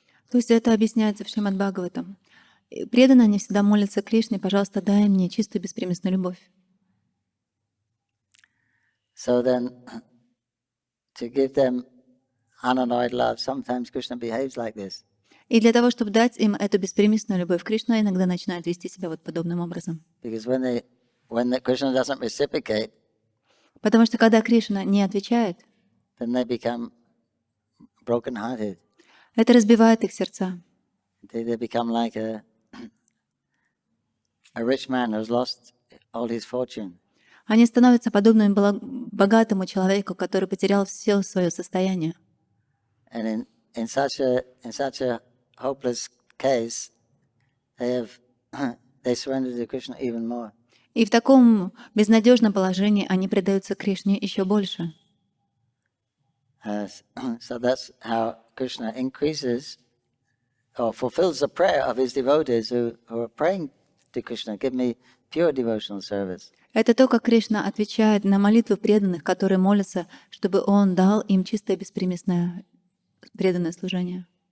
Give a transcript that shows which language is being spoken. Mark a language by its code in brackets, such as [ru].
[ru] То есть это объясняется в Шримад Бхагаватам. Преданные, они всегда молятся Кришне, пожалуйста, дай мне чистую беспримесную любовь. [en] So then, to give them unalloyed love, sometimes Krishna behaves like this. [ru] И для того, чтобы дать им эту беспримесную любовь, Кришна иногда начинает вести себя вот подобным образом. [en] Because when Krishna doesn't reciprocate, [ru] Потому что когда Кришна не отвечает, [en] then they become broken-hearted. [ru] это разбивает их сердца. [en] They become like a rich man who's lost all his fortune. [ru] Они становятся подобными богатому человеку, который потерял все свое состояние. [en] And in such a hopeless case, they surrender to Krishna even more. [ru] И в таком безнадежном положении они предаются Кришне еще больше. [en] So that's how Krishna increases or fulfills the prayer of his devotees who are praying to Krishna. Give me pure devotional service. [ru] Это то, как Кришна отвечает на молитвы преданных, которые молятся, чтобы Он дал им чистое беспримесное преданное служение.